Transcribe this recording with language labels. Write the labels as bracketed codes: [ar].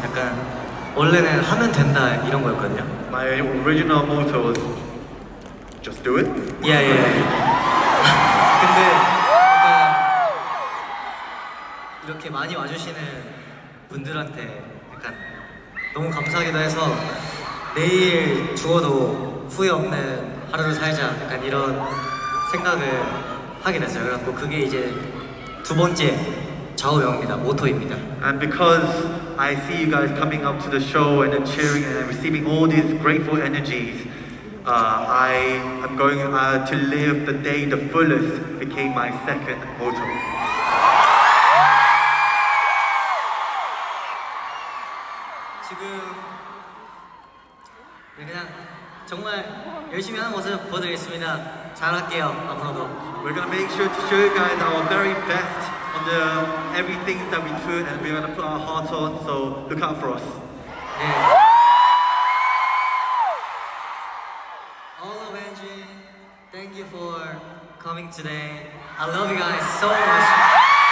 [ko] 약간 원래는 하면 된다 이런 거였거든요. [en] My original motto was just do it. [ko] 예. 근데 뭔가 이렇게 많이 와주시는 분들한테 약간 너무 감사하기도 해서 내일 죽어도 후회 없는 하루를 살자 약간 이런 생각을 하게 됐어요. 그래갖고 그게 이제 두 번째 좌우명입니다. 모토입니다. [en] And because I see you guys coming up to the show and then cheering and receiving all these grateful energies, I am going to live the day the fullest became my second motto. [ko] 지금 그냥 정말 열심히 하는 모습 보여드리겠습니다. 잘할게요. 앞으로도. [en] We're gonna make sure to show you guys our very best on the everything that we do, and we're gonna put our heart on. So look out for us. [ko] 네. [en] All of Engine, thank you for coming today. I love you guys so much.